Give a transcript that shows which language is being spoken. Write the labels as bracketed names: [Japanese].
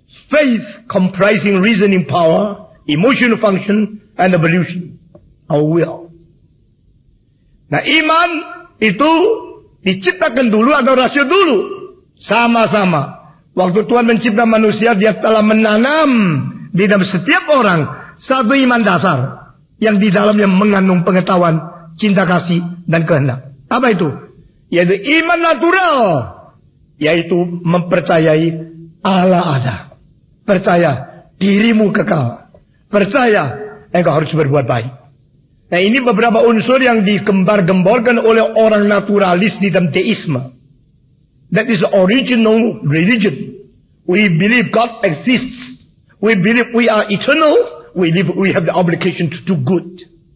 [English] Faith comprising reasoning power, emotional function, and evolution, our will. [Indonesian] Nah, iman itu diciptakan dulu atau rasio dulu? Sama-sama. Waktu Tuhan mencipta manusia, Dia telah menanam di dalam setiap orang satu iman dasar yang di dalamnya mengandung pengetahuan, cinta kasih, dan kehendak. Apa itu? Yaitu iman natural, yaitu mempercayai Allah ada. Percaya dirimu kekal. Percaya engkau harus berbuat baik. Nah, ini beberapa unsur yang digembar-gemborkan oleh orang naturalis di dalam teisme. [English] That is the original religion. We believe God exists. We believe we are eternal. We have the obligation to do good.